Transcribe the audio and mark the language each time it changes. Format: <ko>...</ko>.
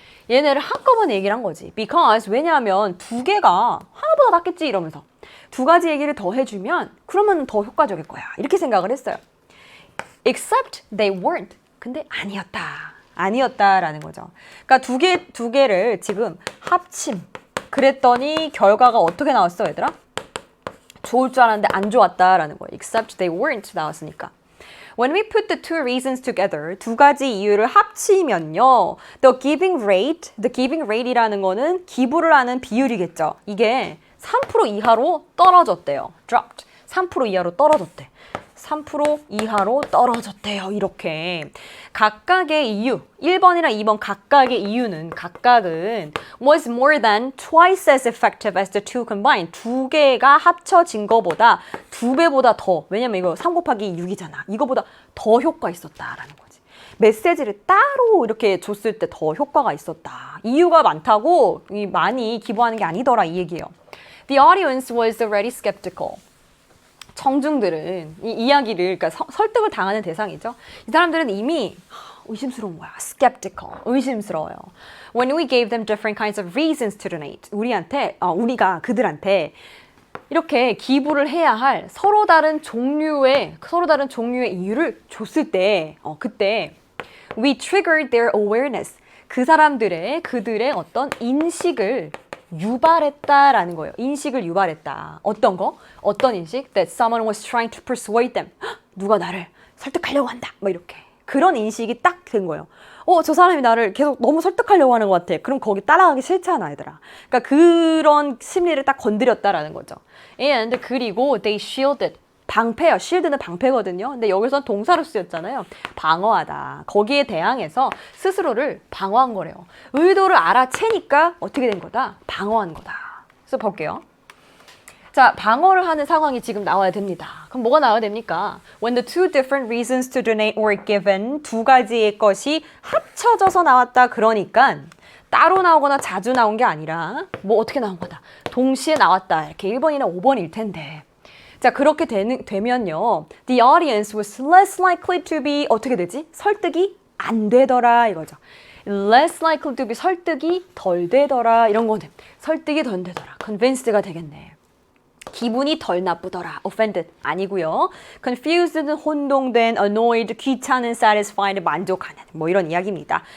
<ko>얘네를 한꺼번에 얘기를 한 거지.</ko> <en>Because</en> <ko>왜냐하면 두 개가 하나보다 낫겠지 이러면서 두 가지 얘기를 더 해주면 그러면 더 효과적일 거야. 이렇게 생각을 했어요.</ko> <en>Except they weren't.</en> <ko>근데 아니었다라는 거죠. 그러니까 두 개를 지금 합침. 그랬더니 결과가 어떻게 나왔어, 얘들아? 좋을 줄 알았는데 안 좋았다라는 거예요.</ko> <en>Except they weren't</en> <ko>나왔으니까.</ko> <en>When we put the two reasons together,</en> <ko>두 가지 이유를 합치면요.</ko> <en>The giving rate</en> <ko>이라는 거는 기부를 하는 비율이겠죠. 이게 3% 이하로 떨어졌대요. dropped. 3% 이하로 떨어졌대. 3% 이하로 떨어졌대요. 이렇게. 각각의 이유, 1번이랑 2번 각각의 이유는 각각은</ko> <en>was more than twice as effective as the two combined.</en> <ko>두 개가 합쳐진 거보다 두 배보다 더. 왜냐면 이거 3 곱하기 6이잖아. 이거보다 더 효과 있었다라는 거지. 메시지를 따로 이렇게 줬을 때 더 효과가 있었다. 이유가 많다고 많이 기부하는 게 아니더라 이 얘기예요.</ko> <en>The audience was already skeptical.</en> <ko>청중들은 이 이야기를 그러니까 설득을 당하는 대상이죠. 이 사람들은 이미 의심스러운 거야. skeptical. 의심스러워요.</ko> <en>When we gave them different kinds of reasons to donate.</en> <ko>우리가 그들한테 이렇게 기부를 해야 할 서로 다른 종류의 이유를 줬을 때 그때</ko> <en>we triggered their awareness.</en> <ko>그들의 어떤 인식을 유발했다라는 거예요. 인식을 유발했다. 어떤 거? 어떤 인식?</ko> <en>That someone was trying to persuade them.</en> <ko>누가 나를 설득하려고 한다. 뭐 이렇게. 그런 인식이 딱 된 거예요. 저 사람이 나를 계속 너무 설득하려고 하는 것 같아. 그럼 거기 따라가기 싫잖아, 얘들아. 그러니까 그런 심리를 딱 건드렸다라는 거죠.</ko> <en>And 그리고 they shielded.</en> <ko>방패요. shield는 방패거든요. 근데 여기서 동사로 쓰였잖아요. 방어하다. 거기에 대항해서 스스로를 방어한 거래요. 의도를 알아채니까 어떻게 된 거다? 방어한 거다. 그래서 볼게요. 자, 방어를 하는 상황이 지금 나와야 됩니다. 그럼 뭐가 나와야 됩니까?</ko> <en>When the two different reasons to donate were given,</en> <ko>두 가지의 것이 합쳐져서 나왔다. 그러니까 따로 나오거나 자주 나온 게 아니라 뭐 어떻게 나온 거다? 동시에 나왔다. 이렇게 1번이나 5번일 텐데. 자, 그렇게 되면요.</ko> <en>The audience was less likely to be</en> <ko>어떻게 되지? 설득이 안 되더라 이거죠.</ko> <en>Less likely to be</en> <ko>설득이 덜 되더라 이런 거는 설득이 덜 되더라. convinced가 되겠네. 기분이 덜 나쁘더라. offended 아니고요. confused는 혼동된, annoyed, 귀찮은, satisfied, 만족하는 뭐 이런 이야기입니다.</ko>